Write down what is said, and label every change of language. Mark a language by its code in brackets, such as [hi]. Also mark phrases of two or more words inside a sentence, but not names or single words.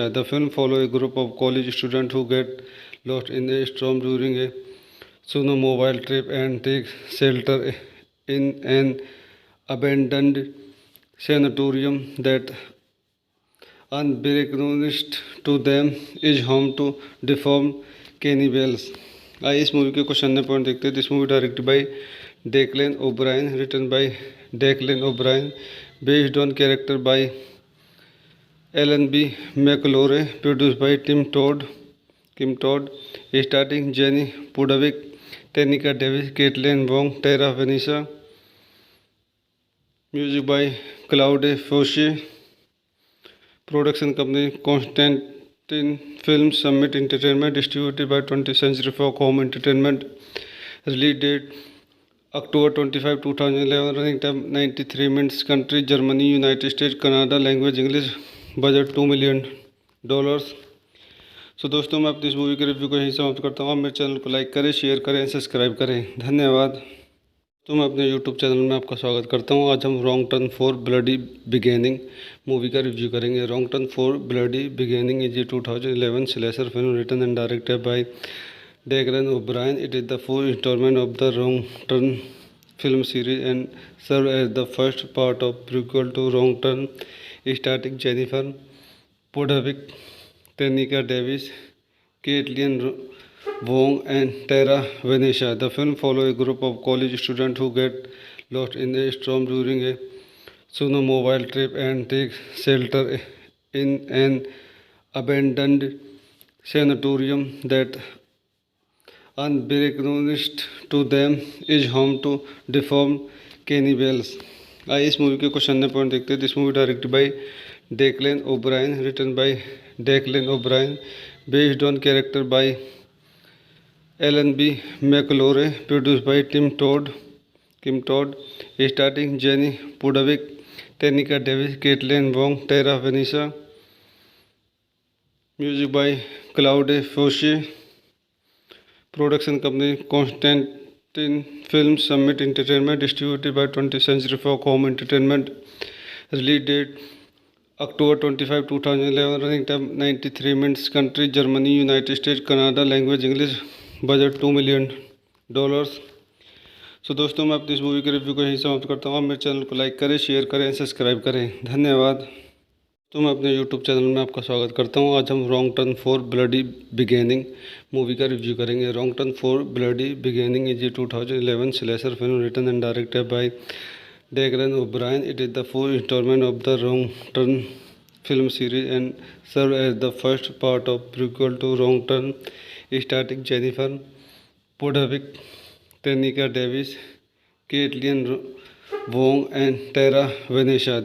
[en] The film follows a group of college students who get lost in a storm during a snowmobile trip and take shelter in an abandoned sanatorium that, unbeknownst to them, is home to deformed cannibals. [hi] आइए इस मूवी के कुछ अन्य पॉइंट देखते हैं। [en] This movie directed by Declan O'Brien, written by Declan O'Brien, based on character by Alan B. McElroy, produce by Kim Todd, starring Jenny Pudavick, Tenika Davis, Kaitlyn Wong, Terra Vnesa. Music by Claude Foisy. Production company Constantin Film Summit Entertainment, distributed by 20th Century Fox Home Entertainment. Release date October 25, 2011. Running time 93 minutes. Country Germany, United States, Canada. Language English. Budget $2 million. [hi] सो दोस्तों, मैं अपनी इस मूवी के रिव्यू को यहीं समाप्त करता हूँ। आप मेरे चैनल को लाइक करें, शेयर करें, सब्सक्राइब करें। धन्यवाद। तो मैं अपने यूट्यूब चैनल में आपका स्वागत करता हूँ। आज हम रॉन्ग टर्न फॉर ब्लडी बिगेनिंग मूवी का रिव्यू करेंगे। [en] Wrong Turn 4 Bloody Beginnings is a 2011 slasher film written and directed by Darren O'Brien. It is the fourth installment of the Wrong Turn film series and serves as the first part of prequel to Wrong Turn, starring Jennifer Podovic, Tanika Davis, Caitlin Wong, and Tara Venetia. The film follows a group of college students who get lost in a storm during a snowmobile trip and take shelter in an abandoned sanatorium that unbeknownst to them is home to deformed cannibals. [hi] आइए इस मूवी के कुछ अन्य पॉइंट देखते हैं। [en] This movie directed by Declan O'Brien, written by Declan O'Brien, based on character by Alan B. McElroy, produced by Kim Todd, starring Jenny Pudavick, Tenika Davis, Kaitlyn Wong, Terra Vnesa, Music by Claude Foisy, Production company Constantin Film Summit Entertainment, distributed by 20th Century Fox Home Entertainment, Release date October 25, 2011, Running time 93 minutes, country Germany, United States, Canada, language English, budget $2 million. [hi] सो दोस्तों, मैं अपनी इस मूवी के रिव्यू को यहीं समाप्त करता हूँ। आप मेरे चैनल को लाइक करें, शेयर करें, सब्सक्राइब करें। धन्यवाद। तो मैं अपने यूट्यूब चैनल में आपका स्वागत करता हूँ। आज हम रॉन्ग टर्न फॉर ब्लडी बिगेनिंग मूवी का रिव्यू करेंगे। [en] Wrong Turn 4 Bloody Beginnings is a 2011 slasher film written and directed by Darren O'Brien. It is the fourth installment of the Wrong Turn film series and serves as the first part of prequel to Wrong Turn, starring Jennifer Podovic, Tanika Davis, Caitlin Wong, and Tara Venetia.